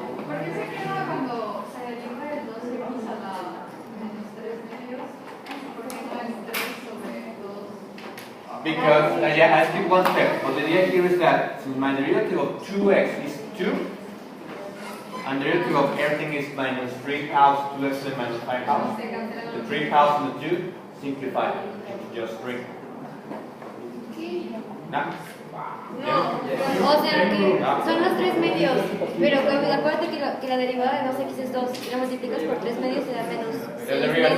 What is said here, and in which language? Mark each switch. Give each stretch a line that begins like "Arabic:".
Spanish: ¿Por qué se queda cuando se deriva del 2x a la menos 3 medios? ¿Por qué no es 3 sobre 2?
English: Because, yeah, I skip one step, but the idea here is that since my derivative of 2x is 2, and the derivative of everything is minus 3 halves, 2x is minus 5 halves, the 3 halves and the 2 simplify into just 3.
Spanish: ¿No? No, o sea que son los 3 medios, pero acuérdate que la derivada de 2x es 2, si la multiplicas por 3 medios te da menos 6 medios.